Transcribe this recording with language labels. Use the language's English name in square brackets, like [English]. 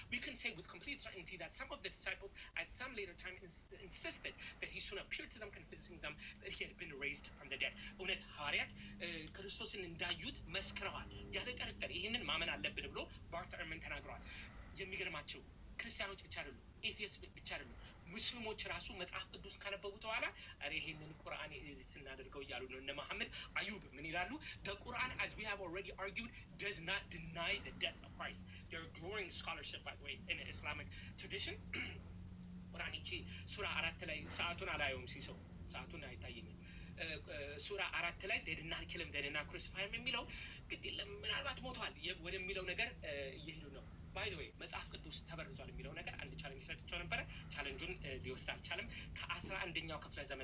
[English] we can say with complete certainty that some of the disciples at some later time insisted that he soon appeared to them convincing them that he had been raised from the dead። [Amharic] እውነት ሐዋርያት ክርስቶስን እንዳዩት መስክረዋል ያለ ጥርጥር። ይህንን ማመን አለብን ብሎ ባርት እርመን ተናግረዋል። የሚገርማቸው ክርስቲያኖች ብቻ አይደሉም፣ ኤቲስት ብቻ አይደሉም፣ ሙስሊሞች ራሱ መጽሐፍ ቅዱስ ካነበቡት በኋላ አረ ይሄንን ቁርአን ኤዲት እናደርገው እያሉ ነው። እነ መሐመድ አዩብ ምን ይላሉ? [English] the Quran as we have already argued does not deny the death of Christ. They're glowing scholarship by the way in Islamic tradition [Amharic] ቁርአን ይቺ ሱራ 4 ላይ ሰዓቱን አላየውም ሲሰው ሰዓቱን አይታየኝም። ሱራ 4 ላይ [English] they did not kill him they did not crucify him [Amharic] የሚለው ግድ የለም ምናልባት ሞቷል ወደሚለው ነገር እየሄዱ ነው። ባይ ዘ ዌይ መጽሐፍ ቅዱስ ተበርዟል የሚለው ነገር አንድ ቻሌንጅ ሰጥቼው ነበረ። ቻሌንጁን ሊወስድ አልቻለም። ከ11ኛው ክፍለ